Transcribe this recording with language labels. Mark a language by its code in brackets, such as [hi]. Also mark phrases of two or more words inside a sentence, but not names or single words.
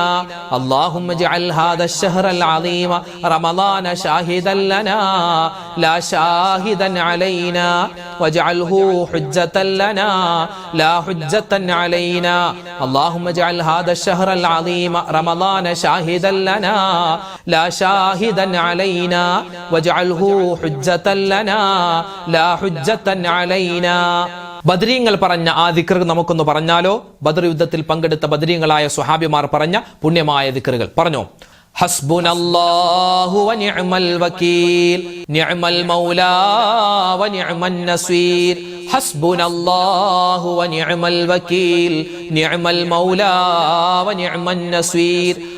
[ar] اللهم اجعل هذا الشهر العظيم رمضان شاهدا لنا لا شاهدا علينا واجعله حجة لنا لا حجة علينا. اللهم اجعل هذا الشهر العظيم رمضان شاهدا لنا لا شاهدا علينا واجعله حجة لنا لا حجة علينا. [ml] ബദരീങ്ങൾ പറഞ്ഞ ആ ദിക്ർ നമുക്കൊന്ന് പറഞ്ഞാലോ? ബദർ യുദ്ധത്തിൽ പങ്കെടുത്ത ബദരീങ്ങളായ സ്വഹാബിമാർ പറഞ്ഞ പുണ്യമായ ദിക്റുകൾ പറഞ്ഞോ. [ar] حسبنا الله ونعم الوكيل نعم المولى ونعم النصير. حسبنا الله ونعم الوكيل نعم المولى ونعم النصير.